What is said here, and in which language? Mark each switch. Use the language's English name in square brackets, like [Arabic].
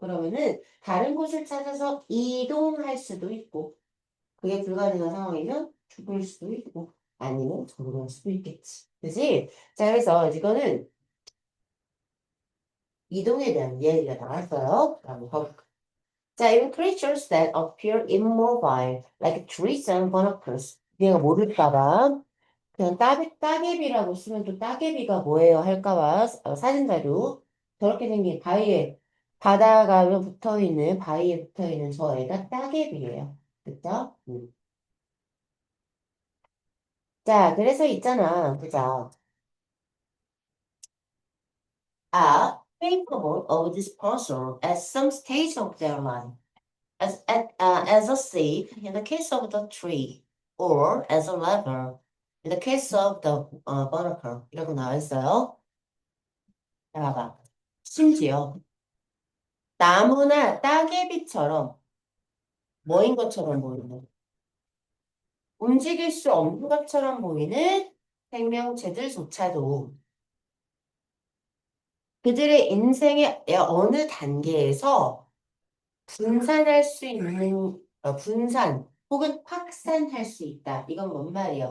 [Korean] 그러면은 다른 곳을 찾아서 이동할 수도 있고, 그게 불가능한 상황이면 죽을 수도 있고, 아니면 돌아갈 수도 있겠지. 그지? 자, 그래서 이거는 이동에 대한 이야기가 나왔어요. 한번 봐볼까? 자, [English] even creatures that appear immobile, like trees and barnacles. [Korean] 얘가 모를까봐. 그냥 따개비라고 쓰면 또 따개비가 뭐예요 할까봐 사진 자료 저렇게 생긴 바위에 바다가 붙어 있는 바위에 붙어 있는 저 애가 따개비예요. 그죠? 자, 그래서 있잖아. 그죠? [English] are capable of dispersal at some stage of their life, as a seed in the case of the tree, or as a lever in the case of the barnacle. [Korean] 이라고 나와 있어요. 자, 봐봐. 심지어 나무나 따개비처럼 뭐인 것처럼 보이는, 움직일 수 없는 것처럼 보이는 생명체들조차도 그들의 인생의 어느 단계에서 분산할 수 있는, 분산 혹은 확산할 수 있다. 이건 뭔 말이야?